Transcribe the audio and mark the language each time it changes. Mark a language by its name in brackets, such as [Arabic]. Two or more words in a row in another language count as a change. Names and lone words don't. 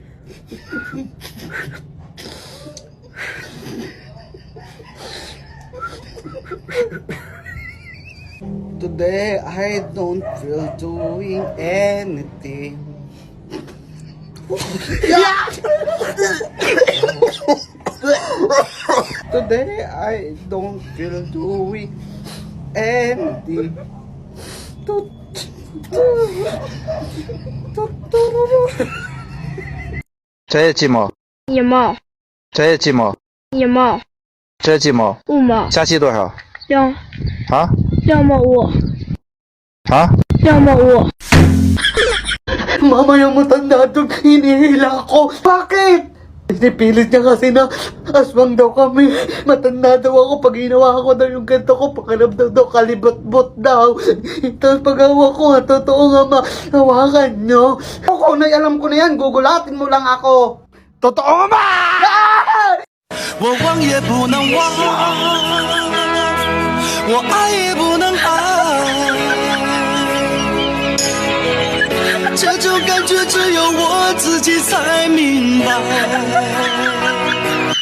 [English] Today I don't feel doing anything. Today I don't feel doing anything. [Chinese] 这也几毛？一毛，这也几毛？一毛，这几毛？ 5毛，加起多少？两啊毛5，啊！ 2毛5。 [Filipino] Mama yung matanda doon, hinihila ko. Bakit? Pinipilit niya kasi na aswang daw kami. Matanda daw ako. Pag ginawa ko daw yung ganito ko, pakiramdam daw, kalibot-bot daw. Tapos pag hawa ko, totoo nga ma, hawakan nyo. Ako, alam ko na yan. Gugulatin mo lang ako. Totoo nga ma! [Chinese] 我忘也不能忘，我爱也不能爱，这种感觉只有我自己才明白。